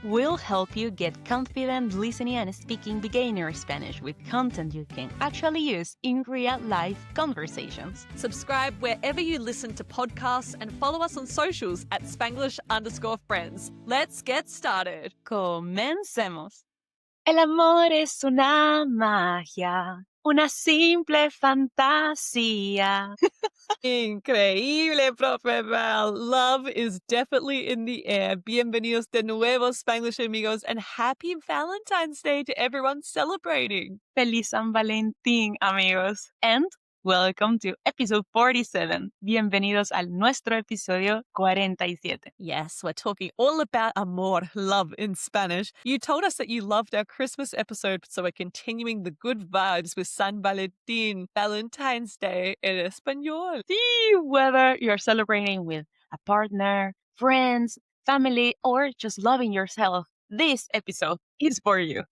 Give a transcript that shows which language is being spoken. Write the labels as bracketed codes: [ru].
[en] We'll help you get confident listening and speaking beginner Spanish with content you can actually use in real-life conversations. Subscribe wherever you listen to podcasts and follow us on socials at Spanglish_Friends. Let's get started. [es] Comencemos. El amor es una magia, una simple fantasía. Increíble, Profe Val. [en] Love is definitely in the air. [es] Bienvenidos de nuevo, Spanglish amigos, [en] and happy Valentine's Day to everyone celebrating. [es] Feliz San Valentín, amigos. [en] And welcome to episode 47. [es] Bienvenidos al nuestro episodio 47. [en] Yes, we're talking all about amor, love in Spanish. You told us that you loved our Christmas episode, so we're continuing the good vibes with San Valentín, Valentine's Day in Espanol. See, whether you're celebrating with a partner, friends, family, or just loving yourself, this episode is for you.